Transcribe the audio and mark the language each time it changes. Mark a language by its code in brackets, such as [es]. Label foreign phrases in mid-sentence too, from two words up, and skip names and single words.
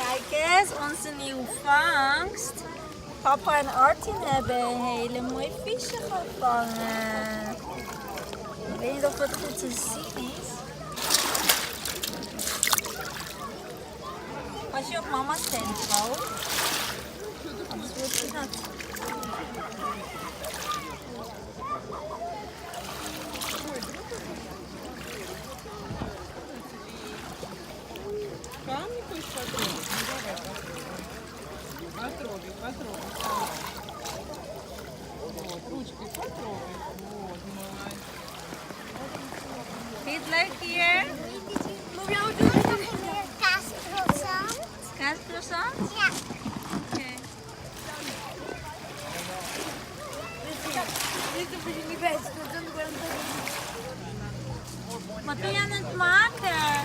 [nl] Kijk eens, onze nieuwe vangst. Papa en Artin hebben een hele mooie visje gevangen. Ik weet niet of het goed te zien is. Pas je op mama's tempo. Anders wordt je nat. [ru] Потрогай, потрогай. Вот, ручкой потрогай. Вот, мой. [nl] Vind je het leuk hier? Moet je ook doen? Kaascroissant. Kaascroissant? Ja. Oké. Dit is niet best. Wat ben je aan het maken?